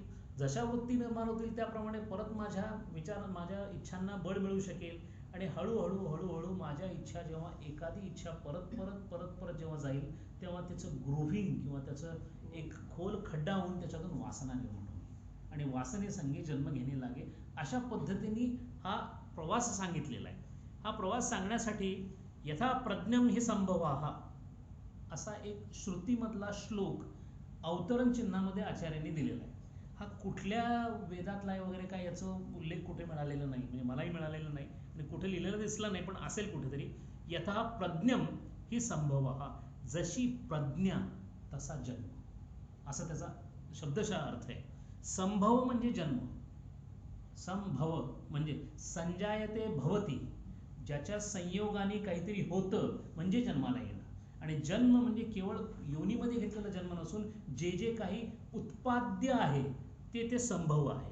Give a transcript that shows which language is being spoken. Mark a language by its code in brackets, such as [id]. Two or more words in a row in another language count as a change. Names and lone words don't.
[mr] जशा वृत्ती निर्माण होतील त्याप्रमाणे परत माझ्या इच्छांना बळ मिळू शकेल आणि हळूहळू माझ्या इच्छा जेव्हा एखादी इच्छा परत जेव्हा जाईल तेव्हा त्याचं ग्रोव्हिंग किंवा त्याचं एक खोल खड्डा होऊन त्याच्यातून वासना निर्माण होईल आणि वासनेसंगे जन्म घेणे लागे. अशा पद्धतीने हा प्रवास सांगितलेला आहे. हा प्रवास सांगण्यासाठी [sa] यथा प्रज्ञम हि संभवाः [mr] असा एक श्रुतीमधला श्लोक अवतरण चिन्हामध्ये आचार्यांनी दिलेला आहे. हा कुठल्या वेदातला आहे वगैरे काय याचं उल्लेख कुठे मिळालेला नाही, म्हणजे मलाही मिळालेलं नाही आणि कुठे लिहिलेलं दिसलं नाही, पण असेल कुठेतरी. [sa] यथा प्रज्ञम हि संभवः, [mr] जशी प्रज्ञा तसा जन्म, असा त्याचा शब्दशः अर्थ आहे. संभव म्हणजे जन्म, संभव म्हणजे [sa] संजायते भवती, [mr] ज्याच्या संयोगाने काहीतरी होतं म्हणजे जन्माला येणं. आणि जन्म म्हणजे केवळ योनीमध्ये घेतलेला जन्म नसून जे जे काही उत्पाद्य आहे ते संभव आहे.